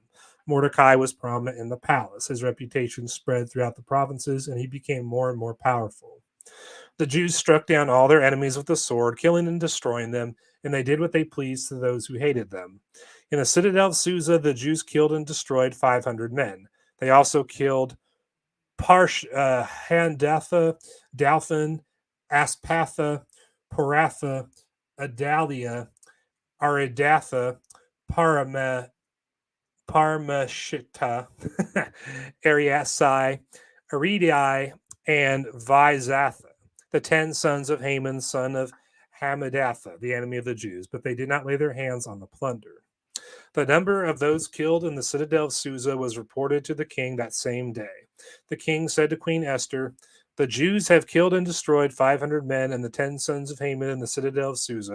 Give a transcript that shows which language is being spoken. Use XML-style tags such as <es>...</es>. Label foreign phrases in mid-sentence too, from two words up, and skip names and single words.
<en>Mordecai was prominent in the palace. His reputation spread throughout the provinces, and he became more and more powerful. The Jews struck down all their enemies with the sword, killing and destroying them, and they did what they pleased to those who hated them. In the citadel of Susa, the Jews killed and destroyed 500 men. They also killed Handatha, Dalphin, Aspatha, Poratha, Adalia, Aridatha, Parmashita, Ariasai, Aridai, and Vizatha, the 10 sons of Haman, son of Hamadatha, the enemy of the Jews, but they did not lay their hands on the plunder. The number of those killed in the citadel of Susa was reported to the king that same day. The king said to Queen Esther, "The Jews have killed and destroyed 500 men and the 10 sons of Haman in the citadel of Susa.</en>